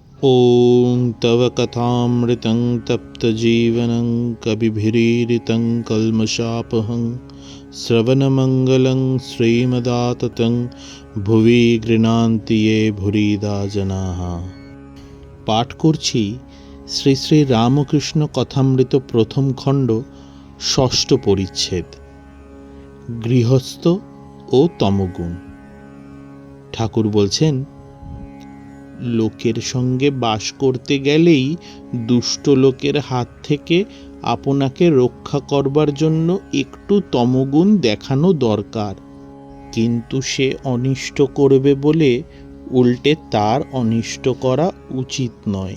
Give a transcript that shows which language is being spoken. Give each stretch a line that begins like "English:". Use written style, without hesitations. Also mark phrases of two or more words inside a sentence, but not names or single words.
Sanskrit: ॐ तव कथामृतं तप्तजीवनं कविभिरीडितं कल्मषापहं श्रवणमङ्गलं श्रीमदाततं ভুবি গৃণান্তি ये ভুরিদা জনাঃ।
Bangla: পাঠ করছি শ্রী শ্রী রামকৃষ্ণ কথামৃত প্রথম খণ্ড ষষ্ঠ পরিচ্ছেদ, গৃহস্থ ও তমগুণ। ঠাকুর বলছেন, লোকের সঙ্গে বাস করতে গেলেই দুষ্ট লোকের হাত থেকে আপনাকে রক্ষা করবার জন্য একটু তমগুণ দেখানো দরকার, কিন্তু সে অনিষ্ট করবে বলে উল্টে তার অনিষ্ট করা উচিত নয়।